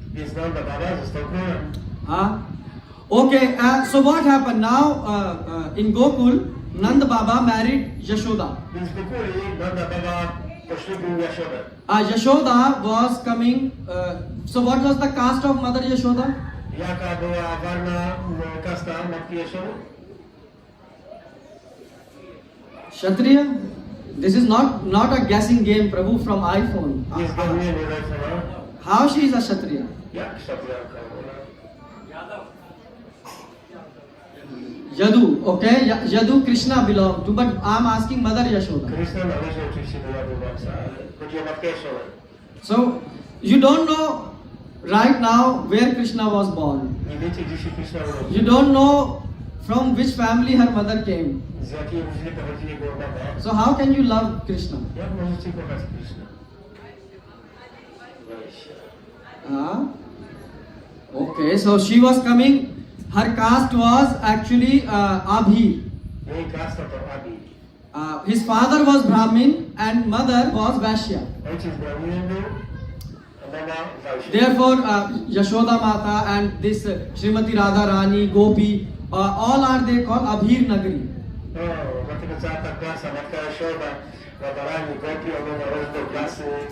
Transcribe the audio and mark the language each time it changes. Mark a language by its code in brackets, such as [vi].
[pl] Więc Nanda Baba został królem. [en] Okay, so what happened now in Gokul? Nanda Baba married Yashoda. [pl] Więc w Gokuli Nanda Baba poślubił Jashodę. [en] Yashoda was coming. So what was the caste of Mother Yashoda? [pl] Jaka była warna kasta matki Jaszody? [en] Kshatriya. This is not a guessing game, Prabhu, from iPhone. [pl] Nie zgadujemy Rajfona. [en] How she is a Kshatriya? [pl] Jak Kshatriyanka? [en] Yadu, okay? Yadu Krishna belonged to, but I'm asking Mother Yashoda. [pl] Krishna należy oczywiście do Jadowatsa, ale chodzi o Matkę Jaszodę. [en] So, you don't know right now where Krishna was born. [pl] Nie wiecie, gdzie się Krishna urodził. [en] You don't know from which family her mother came. [pl] Z jakiej rodziny pochodzi jego mama. [en] So, how can you love Krishna? [pl] Jak możecie kochać Krishna? Weź. [en] Okay, so she was coming. Her caste was actually Abhi. [pl] Jej kasta to Abi. [en] His father was Brahmin and mother was Vaishya. [pl] Ojciec Brahminem był, a mama Vaishya. [en] Therefore, Yashoda Mata and this Srimati Radha Rani, Gopi, all are they called Abhir Nagari. [pl] No, dlatego cała ta klasa, Matka Jaszoda, Radharani, Gopi, one należą do klasy.